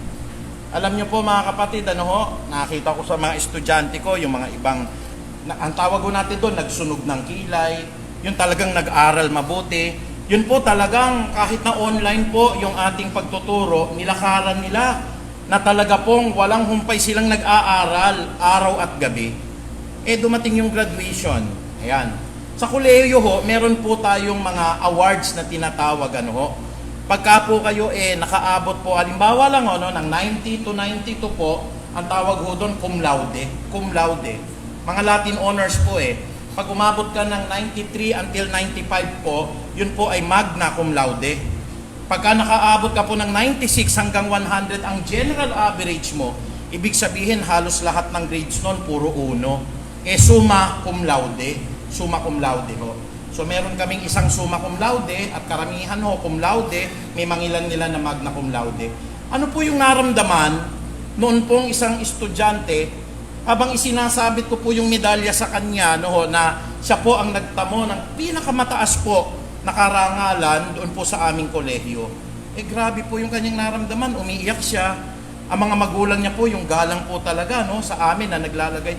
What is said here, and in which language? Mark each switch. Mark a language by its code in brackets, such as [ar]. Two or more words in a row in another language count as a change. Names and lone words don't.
[tl] Alam niyo po mga kapatid, nakita ko sa mga estudyante ko, yung mga ibang, ang tawag ko natin doon, nagsunog ng kilay, yung talagang nag-aral mabuti, yun po talagang kahit na online po yung ating pagtuturo, nilakaran nila na talaga pong walang humpay silang nag-aaral araw at gabi. Dumating yung graduation. Ayan. Sa kolehiyo ho, meron po tayong mga awards na tinatawag Pagka po kayo nakaabot po, halimbawa lang ng 90 to 92 po, ang tawag ho doon [la] cum laude. Cum laude. [tl] Mga [en] Latin honors [tl] po Pag umabot ka ng 93 until 95 po, yun po ay [la] magna cum laude. [tl] Pagka nakaabot ka po ng 96 hanggang 100, ang [en] general average [tl] mo, ibig sabihin halos lahat ng grades noon puro 1. [la] Summa cum laude. Summa cum laude [tl] ho. So meron kaming isang [la] summa cum laude [tl] at karamihan ho [la] cum laude, [tl] may mangilan nila na [la] magna cum laude. [tl] Ano po yung naramdaman noon pong isang estudyante habang isinasabit ko po yung medalya sa kanya na siya po ang nagtamo ng pinakamataas po na karangalan doon po sa aming kolehiyo. Grabe po yung kanyang naramdaman, umiiyak siya. Ang mga magulang niya po, yung galang po talaga sa amin na naglalagay.